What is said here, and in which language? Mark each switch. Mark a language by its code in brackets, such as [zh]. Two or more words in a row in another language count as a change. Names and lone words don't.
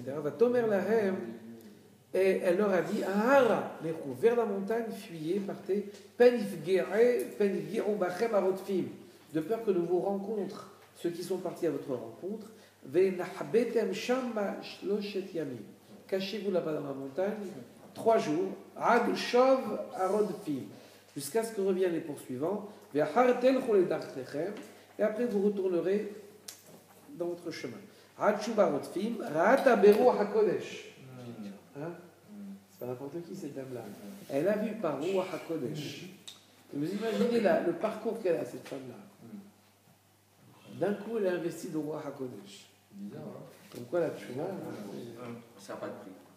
[he] ותאמר להם, [fr] et elle leur a dit [he] ההרה לכו, [fr] vers la montagne, fuyez, partez, [he] פן יפגעו בכם הרודפים, [fr] de peur que ne vous rencontrent ceux qui sont partis à votre rencontre. [he] ונחבאתם שמה שלשת ימים. [fr] Cachez-vous là-bas dans la montagne 3 jours. [he] עד שוב הרודפים. [fr] Jusqu'à ce que reviennent les poursuivants. [he] ואחר תלכו לדרככם. [fr] Et après vous retournerez dans votre chemin. [he] עד שוב הרודפים. ראתה ברוח הקודש. [fr] Hein? C'est pas n'importe qui cette dame-là. Elle a vu par [he] רוח הקודש. [fr] Vous imaginez le parcours qu'elle a, cette femme-là. D'un coup, elle a investi dans [he] רוח הקודש. [fr] Bizarre, hein. Comme quoi la tchouva, Ça n'a pas de prix.